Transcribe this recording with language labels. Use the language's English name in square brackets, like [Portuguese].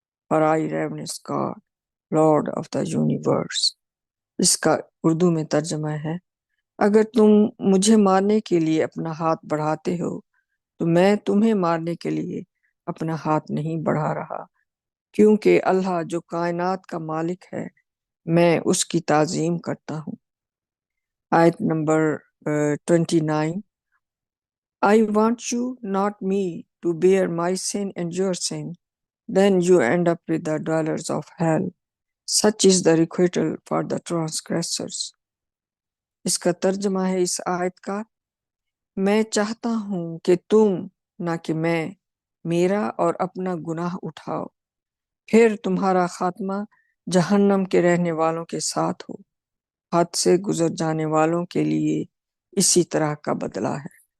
[English] for I reverence God, Lord of the universe۔ [Urdu] اس کا اردو میں ترجمہ ہے، اگر تم مجھے مارنے کے لیے اپنا ہاتھ بڑھاتے ہو تو میں تمہیں مارنے کے لیے اپنا ہاتھ نہیں بڑھا رہا، کیونکہ اللہ جو کائنات کا مالک ہے، میں اس کی تعظیم کرتا ہوں۔ آیت number 29۔ [English] I want you, not me, to bear my sin and your sin. Then you end up with the dwellers of hell. Such is the requital for the transgressors۔ [Urdu] اس کا ترجمہ ہے اس آیت کا، میں چاہتا ہوں کہ تم نہ کہ میں میرا اور اپنا گناہ اٹھاؤ، پھر تمہارا خاتمہ جہنم کے رہنے والوں کے ساتھ ہو۔ حد سے گزر جانے والوں کے لیے اسی طرح کا بدلہ ہے۔